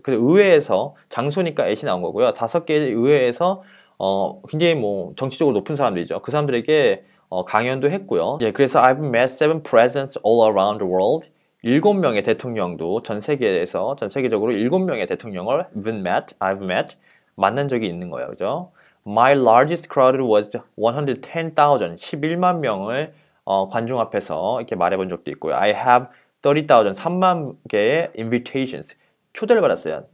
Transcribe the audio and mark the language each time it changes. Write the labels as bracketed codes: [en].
[ko] 그 의회에서 장소니까 at이 나온 거고요. 5개의 의회에서 굉장히 뭐 정치적으로 높은 사람들이죠. 그 사람들에게 강연도 했고요. [en] 예, 그래서 I've met 7 presidents all around the world. [ko] 7명의 대통령도 전 세계적으로 7명의 대통령을 [en] I've met, [ko] 만난 적이 있는 거예요. 그죠? [en] My largest crowd was 110,000, [ko] 11만 명을 관중 앞에서 이렇게 말해본 적도 있고요. [en] I have 30,000, [ko] 3만 개의 invitations, 초대를 받았어요.